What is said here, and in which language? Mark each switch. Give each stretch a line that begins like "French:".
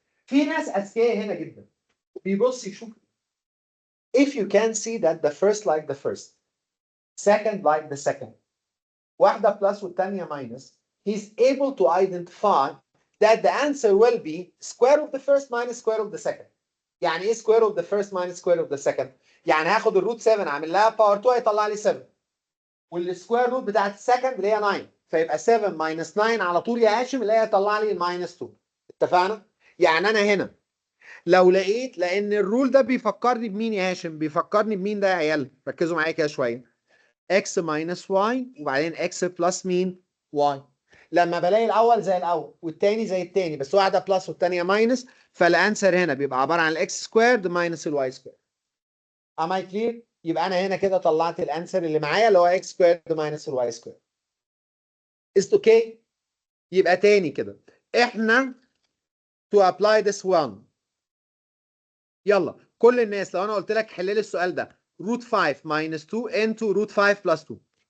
Arabic: في ناس اذكياء هنا جدا بيبص يشوف.
English: If you can see that the first like the first, second like the second,
Arabic: واحدة plus والتانية minus,
English: he's able to identify that the answer will be square of the first minus square of the second.
Arabic: يعني ايه
English: square of the first minus square of the second؟
Arabic: يعني هاخد الروت 7 اعمل لها باور 2 هيطلع لي 7. والسكوير روت بتاعت السكند اللي هي 9 فيبقى 7 minus 9 على طول يا هاشم اللي هي هيطلع لي minus 2. اتفقنا؟ يعني انا هنا لو لقيت لان الرول ده بيفكرني بمين يا هاشم؟ بيفكرني بمين ده يا عيال؟ ركزوا معايا كده شويه.
English: x minus y وبعدين x plus مين؟ y.
Arabic: لما بلاقي الاول زي الاول والتاني زي التاني بس واحده بلس والتانيه ماينس فالانسر هنا بيبقى عباره عن الاكس سكويرد ماينس الواي سكويرد.
English: Am I clear؟
Arabic: يبقى انا هنا كده طلعت الانسر اللي معايا اللي هو x سكويرد ماينس الواي سكويرد.
English: Is it okay؟
Arabic: يبقى تاني كده احنا
English: to apply this one.
Arabic: يلا كل الناس لو انا قلت لك حل لي السؤال ده root 5 minus 2 into root 5 plus 2.